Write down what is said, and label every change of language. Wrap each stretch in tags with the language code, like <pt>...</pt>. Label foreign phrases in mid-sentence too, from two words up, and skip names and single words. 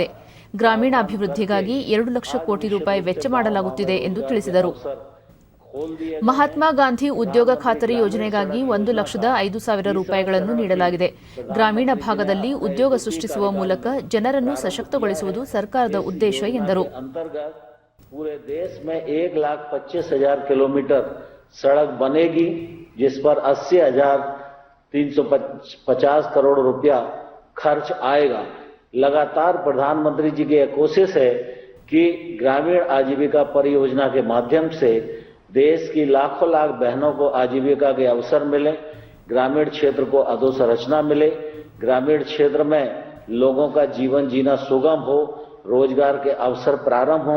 <kn>ಗ್ರಾಮೀಣಾಭಿವೃದ್ಧಿಗಾಗಿ 2 ಲಕ್ಷ ಕೋಟಿ ರೂಪಾಯಿ ವೆಚ್ಚ ಮಾಡಲಾಗುತ್ತಿದೆ ಎಂದು ತಿಳಿಸಿದರು. ಮಹಾತ್ಮ ಗಾಂಧಿ ಉದ್ಯೋಗ ಖಾತರಿ ಯೋಜನೆಗಾಗಿ 1,05,000 ರೂಪಾಯಿಗಳನ್ನು ನೀಡಲಾಗಿದೆ. ಗ್ರಾಮೀಣ ಭಾಗದಲ್ಲಿ ಉದ್ಯೋಗ ಸೃಷ್ಟಿಸುವ ಮೂಲಕ ಜನರನ್ನು ಸಶಕ್ತಗೊಳಿಸುವುದು ಸರ್ಕಾರದ ಉದ್ದೇಶ ಎಂದರು.</kn> <hi>पूरे देश में 1,25,000 किलोमीटर सड़क बनेगी, जिस पर 80,350 करोड़ रुपया खर्च आएगा। लगातार प्रधानमंत्री जी की यह कोशिश है कि ग्रामीण आजीविका परियोजना के माध्यम से देश की लाखों लाख बहनों को आजीविका के अवसर मिले, ग्रामीण क्षेत्र को अधोसंरचना मिले, ग्रामीण क्षेत्र में लोगों का जीवन जीना सुगम हो, रोजगार के अवसर प्रारंभ हो।</hi>